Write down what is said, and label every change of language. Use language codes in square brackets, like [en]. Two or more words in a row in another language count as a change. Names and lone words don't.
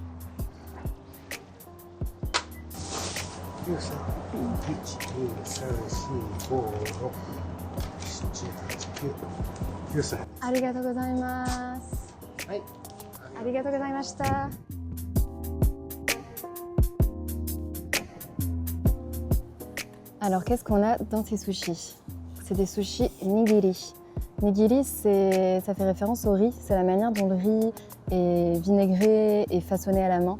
[ja] 1、2、3、4、5、6、7、8、9、9歳。ありがとうございます。はい。ありがとうございました。 [fr] Alors, qu'est-ce qu'on a dans ces sushis? C'est des sushis nigiri. Nigiri, ça fait référence au riz. C'est la manière dont le riz est vinaigré et façonné à la main.